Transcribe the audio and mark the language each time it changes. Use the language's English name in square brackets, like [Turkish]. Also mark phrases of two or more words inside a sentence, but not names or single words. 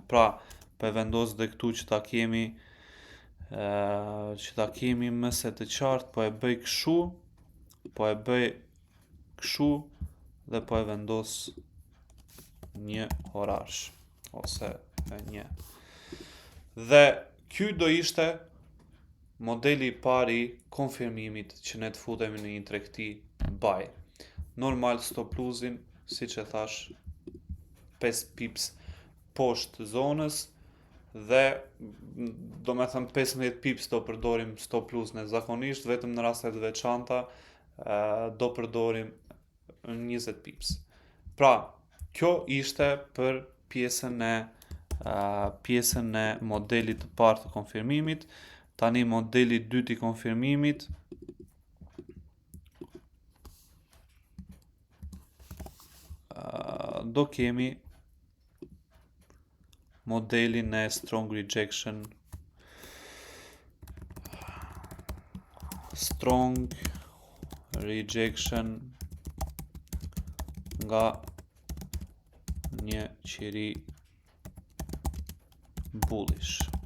[Albanian] Pra, po e vendos dhe këtu që ta kemi mëse të qartë, po e bëj kështu, dhe po e vendos një orash, ose një. Dhe ky do ishte modeli i parë i konfirmimit që ne të futemi në një tregti buy. [English] normal stop loss-in, [Albanian] si që thash, 5 pips poshtë zonës, dhe do me thëmë 15 pips do përdorim [English] stop loss-in [Albanian] e zakonisht, vetëm në rastet veçanta do përdorim 20 pips. Pra, kjo ishte për pjesën e modelit të parë të konfirmimit. Tani modeli 2 i konfirmimit do kemi modelin e [English] strong rejection [Albanian] nga një qiri bullish.